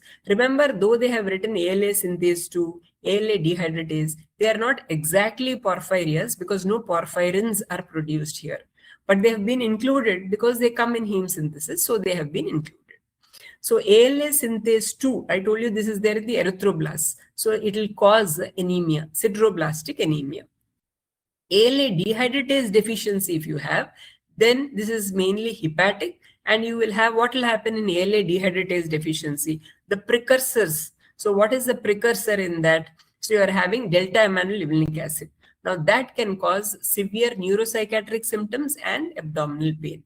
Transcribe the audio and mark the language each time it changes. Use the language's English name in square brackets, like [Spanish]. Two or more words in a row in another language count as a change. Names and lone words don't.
[English] Remember, though they have written ALA synthase 2, ALA dehydratase, they are not exactly porphyrias because no porphyrins are produced here. But they have been included because they come in heme synthesis, so they have been included. So ALA synthase 2, I told you this is there in the erythroblasts. So it will cause anemia, sideroblastic anemia. ALA dehydratase deficiency if you have, then this is mainly hepatic, and you will have, what will happen in ALA dehydratase deficiency? The precursors. So what is the precursor in that? So you are having delta aminolevulinic acid. Now that can cause severe neuropsychiatric symptoms and abdominal pain.